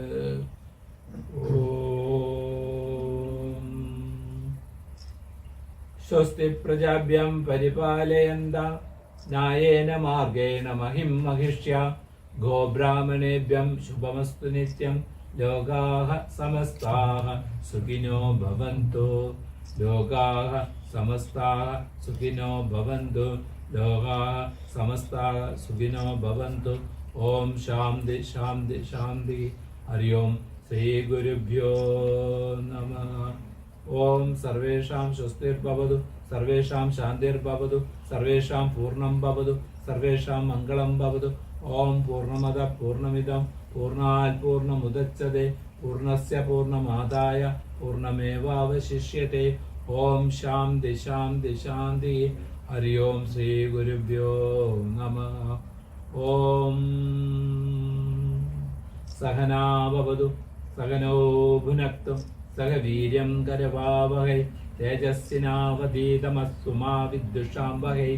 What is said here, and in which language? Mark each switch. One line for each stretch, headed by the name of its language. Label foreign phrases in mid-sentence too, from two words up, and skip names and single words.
Sanskrit: ഓം സ്വസ്തി പ്രജാഭ്യം പരിപാലയന്താ ന്യായേന മാർഗേണ മഹിം മഹിഷ്യ ഗോബ്രാഹ്മണേഭ്യം ശുഭമസ്തു നിത്യം. ലോകാഃ സമസ്താഃ സുഖിനോ ഭവന്തു. ലോകാഃ സമസ്താഃ സുഖിനോ ഭവന്തു. ലോകാഃ സമസ്താഃ സുഖിനോ ഭവന്തു. ഓം ശാന്തി ശാന്തി ശാന്തി. ഹരി ഓം ശ്രീ ഗുരുഭ്യോ നമഃ. ഓം സർവേഷാം സ്വസ്തിർഭവതു, സർവേഷാം ശാന്തിർഭവതു, സർവേഷാം പൂർണ്ണം ഭവതു, സർവേഷാം മംഗളം ഭവതു. ഓം പൂർണ്ണമദ പൂർണ്ണമിദം പൂർണ്ണാത് പൂർണ്ണമുദച്യതേ പൂർണ്ണസ്യ പൂർണ്ണമാദായ പൂർണ്ണമേവാവശിഷ്യത്തെ. ഓം ശാന്തി ശാന്തി ശാന്തി. ഹരി ഓം ശ്രീ ഗുരുഭ്യോ നമഃ. ഓം സഹനാ ഭവതു സഹനോ ഭുനക്തു സഹ വീര്യം കരവാവഹൈ തേജസ്വിനാവധീതമസ്തു മാ വിദ്വിഷാംവഹൈ.